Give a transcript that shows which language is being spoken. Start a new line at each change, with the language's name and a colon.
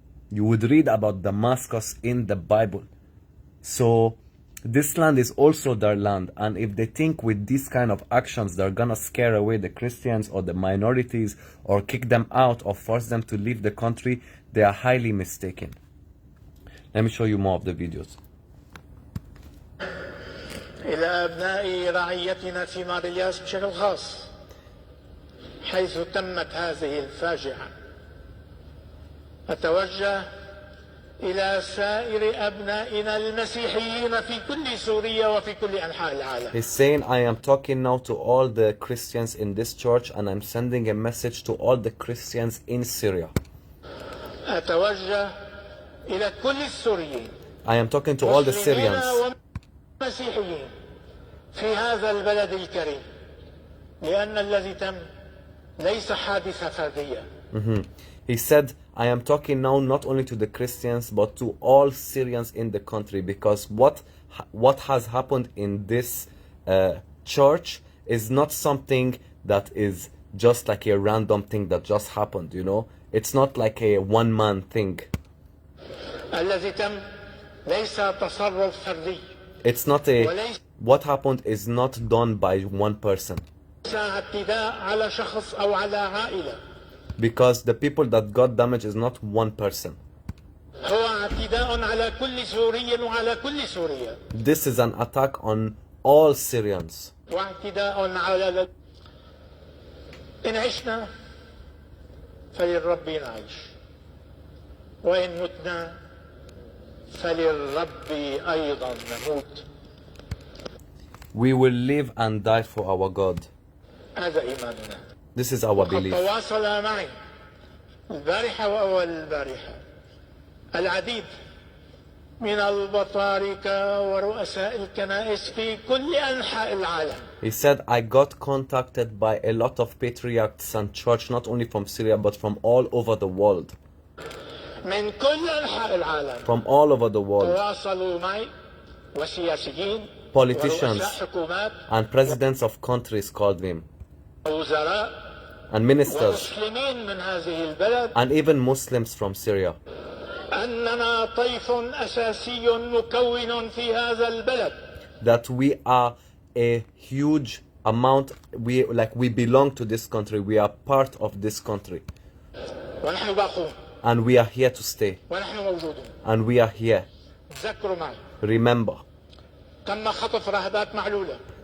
English: You would read about Damascus in the Bible. So this land is also their land. And if they think with these kind of actions they're gonna scare away the Christians or the minorities or kick them out or force them to leave the country, they are highly mistaken. Let me show you more of the videos.
Arabic: إلى أبناء رعيتنا في مارياس بشكل خاص حيث تمت هذه الفاجعة أتوجه إلى سائر أبنائنا المسيحيين في كل سوريا وفي كل أنحاء العالم.
English: He's saying, I am talking now to all the Christians in this church, and I'm sending a message to all the Christians in Syria.
Arabic: أتوجه إلى كل السوريين.
English: I am talking to all the Syrians.
Arabic: مسيحيين في هذا البلد الكريم، لأن الذي تم ليس حادثة فردية.
English: He said, I am talking now not only to the Christians but to all Syrians in the country, because what has happened in this church is not something that is just like a random thing that just happened, you know. It's not like a one-man thing.
Arabic: الذي تم ليس تصرف فردي.
English: It's not what happened is not done by one person.
Arabic: ليس اعتداء على شخص أو على عائلة.
English: Because the people that got damaged is not one person.
Arabic: هو اعتداء على كل سوري وعلى كل سوريا.
English: This is an attack on all Syrians.
Arabic: واعتداء على إن عشنا فللرب نعيش، وإن متنا فللرب أيضا نموت.
English: We will live and die for our God.
Arabic: هذا إيماننا.
English: This is our belief.
Arabic: تواصل معي البارحة وأول البارحة العديد من البطاركة ورؤساء الكنائس في كل أنحاء العالم.
English: He said, I got contacted by a lot of patriarchs and church, not only from Syria, but from all over the world.
Arabic: من كل أنحاء العالم.
English: From all over the world.
Arabic: تواصلوا معي وسياسيين.
English: Politicians and presidents of countries called him.
Arabic: وزراء.
English: And ministers.
Arabic: ومسلمين من هذه البلد.
English: And even Muslims from Syria.
Arabic: أننا طيف أساسي مكون في هذا البلد.
English: That we are a huge amount, we belong to this country, we are part of this country.
Arabic: ونحن باقون.
English: And we are here to stay.
Arabic: ونحن موجودون.
English: And we are here.
Arabic: تذكروا معي.
English: Remember.
Arabic: تم خطف راهبات معلولة.